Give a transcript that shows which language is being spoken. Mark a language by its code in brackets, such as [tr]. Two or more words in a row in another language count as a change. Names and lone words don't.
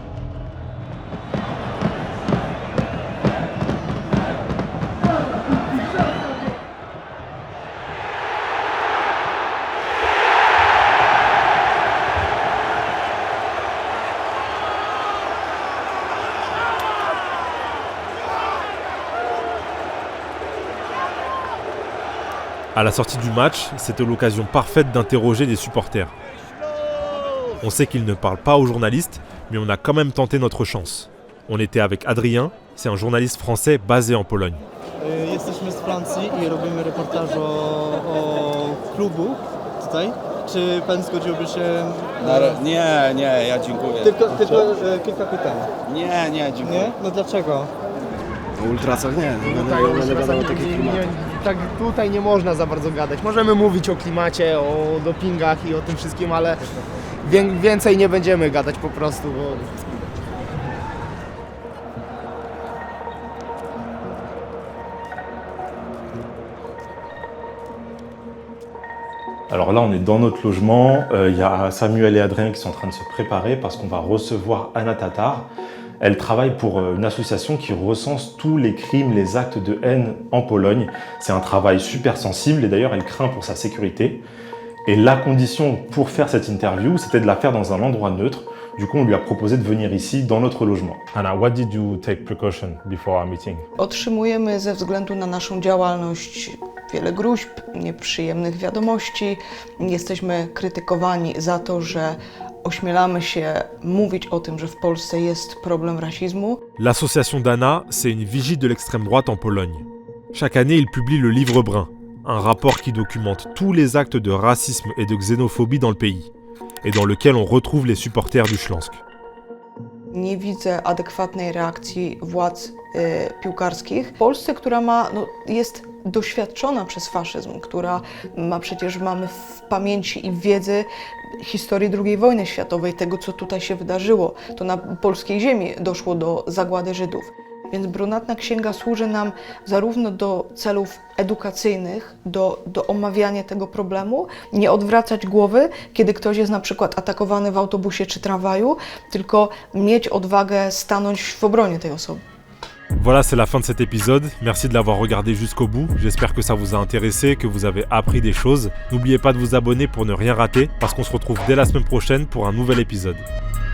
[fr] À la sortie du match, c'était l'occasion parfaite d'interroger des supporters. On sait qu'ils ne parlent pas aux journalistes, mais on a quand même tenté notre chance. On était avec Adrien, c'est un journaliste français basé en Pologne. [pl] Jesteśmy z Francji i robimy reportaż o klubu tutaj. Czy pan zgodziłby się? Nie, ja dziękuję. Tylko kilka pytań. Nie, dziękuję. Nie? No dlaczego? O ultrasach nie będę gadał o takich klimatach. Tak, tutaj nie można za bardzo gadać. Możemy mówić o klimacie, o dopingach i o tym wszystkim, ale więcej nie będziemy gadać po prostu, bo... [fr] Alors là, on est dans notre logement. Il y a Samuel et Adrien qui sont en train de se préparer parce qu'on va recevoir Anna Tatar. Elle travaille pour une association qui recense tous les crimes, les actes de haine en Pologne. C'est un travail super sensible et d'ailleurs, elle craint pour sa sécurité. Et la condition pour faire cette interview, c'était de la faire dans un endroit neutre. Du coup, on lui a proposé de venir ici, dans notre logement. [en] Anna, what did you take precaution before our meeting? [pl] Otrzymujemy ze względu na naszą działalność wiele gruźb, nieprzyjemnych wiadomości. Jesteśmy krytykowani za to, że ośmielamy się mówić o tym, że w Polsce jest problem rasizmu. [fr] L'association d'Anna, c'est une vigie de l'extrême droite en Pologne. Chaque année, il publie le Livre Brun, un rapport qui documente tous les actes de racisme et de xénophobie dans le pays, et dans lequel on retrouve les supporters du Śląsk. [pl] Nie widzę adekwatnej reakcji władz piłkarskich w Polsce, która jest doświadczona przez faszyzm, która mamy w pamięci i w wiedzy historii II wojny światowej, tego co tutaj się wydarzyło. To na polskiej ziemi doszło do zagłady Żydów. Więc brunatna księga służy nam zarówno do celów edukacyjnych, do omawiania tego problemu, nie odwracać głowy, kiedy ktoś jest na przykład atakowany w autobusie czy tramwaju, tylko mieć odwagę stanąć w obronie tej osoby. [fr] Voilà, c'est la fin de cet épisode. Merci de l'avoir regardé jusqu'au bout. J'espère que ça vous a intéressé, que vous avez appris des choses. N'oubliez pas de vous abonner pour ne rien rater, parce qu'on se retrouve dès la semaine prochaine pour un nouvel épisode.